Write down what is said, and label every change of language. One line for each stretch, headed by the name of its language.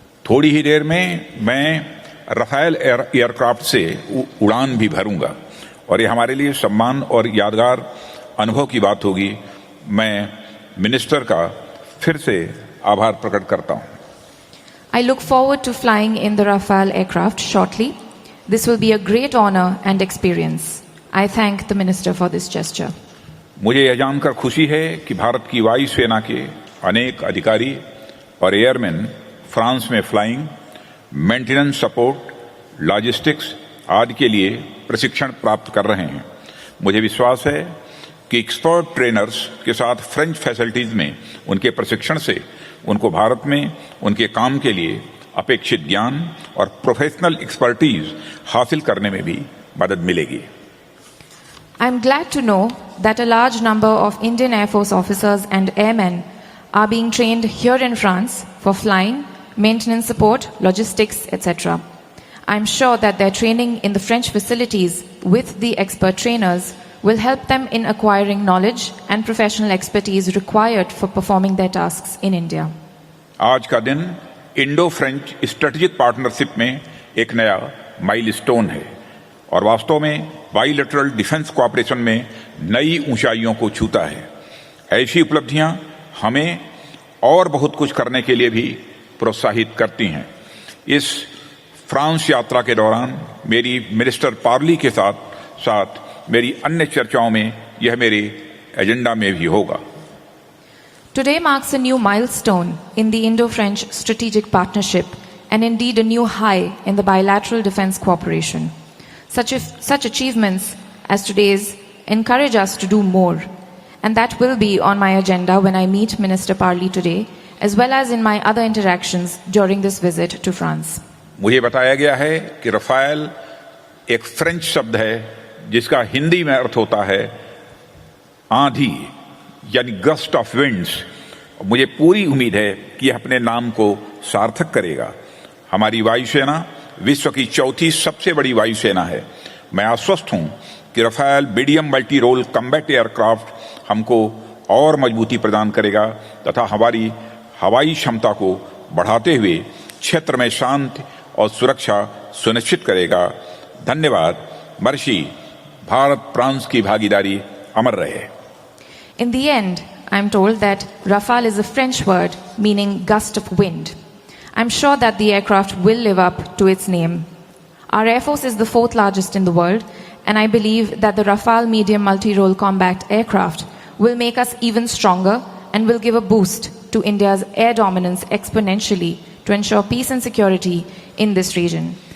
Hindi: थोड़ी ही देर में मैं रफाल एयरक्राफ्ट से उड़ान भी भरूंगा और ये हमारे लिए सम्मान और यादगार अनुभव की बात होगी। मैं मिनिस्टर का फिर से आभार प्रकट करता हूं।
English: I look forward to flying in the Rafale aircraft shortly. This will be a great honor and experience. I thank the Minister for this gesture.
Hindi: मुझे यह जानकर खुशी है कि भारत की वायुसेना के अनेक अधिकारी और एयरमैन फ्रांस में फ्लाइंग, मेंटेनेंस सपोर्ट, लॉजिस्टिक्स आदि के लिए प्रशिक्षण प्राप्त कर रहे हैं। मुझे विश्वास है कि एक्सपर्ट ट्रेनर्स के साथ फ्रेंच फैसिलिटीज में उनके प्रशिक्षण से उनको भारत में उनके काम के लिए अपेक्षित ज्ञान और प्रोफेशनल एक्सपर्टीज हासिल करने में भी मदद मिलेगी।
English: I am glad to know that a large number of Indian Air Force officers and airmen are being trained here in France for flying, maintenance support, logistics, etc. I am sure that their training in the French facilities with the expert trainers will help them in acquiring knowledge and professional expertise required for performing their tasks in India.
Hindi: आज का दिन Indo French strategic partnership में एक नया milestone है और वास्तव में बाइलेटरल डिफेंस कोऑपरेशन में नई ऊंचाइयों को छूता है। ऐसी उपलब्धियां हमें और बहुत कुछ करने के लिए भी प्रोत्साहित करती हैं। इस फ्रांस यात्रा के दौरान मेरी मिनिस्टर पार्ली के साथ साथ मेरी अन्य चर्चाओं में यह मेरे एजेंडा में भी होगा।
English: Today marks a new milestone in the Indo-French strategic partnership and indeed a new high in the bilateral defense cooperation. Such achievements as today's encourage us to do more, and that will be on my agenda when I meet Minister Parly today, as well as in my other interactions during this visit to France.
Hindi: मुझे बताया गया है कि Rafale एक French शब्द है जिसका हिंदी में अर्थ होता है आंधी यानी गस्ट ऑफ विंड्स। मुझे पूरी उम्मीद है कि यह अपने नाम को सार्थक करेगा। हमारी वायुसेना विश्व की चौथी सबसे बड़ी वायुसेना है। मैं आश्वस्त हूं कि Rafale medium multi role combat aircraft हमको और मजबूती प्रदान करेगा तथा हमारी हवाई क्षमता को बढ़ाते हुए क्षेत्र में शांति और सुरक्षा सुनिश्चित करेगा। धन्यवाद। मर्सी। भारत फ्रांस की भागीदारी अमर रहे।
English: In the end, I am told that Rafale is a French word meaning gust of wind. I am sure that the aircraft will live up to its name. Our Air Force is the 4th largest in the world, and I believe that the Rafale medium multi-role combat aircraft will make us even stronger and will give a boost to India's air dominance exponentially to ensure peace and security in this region.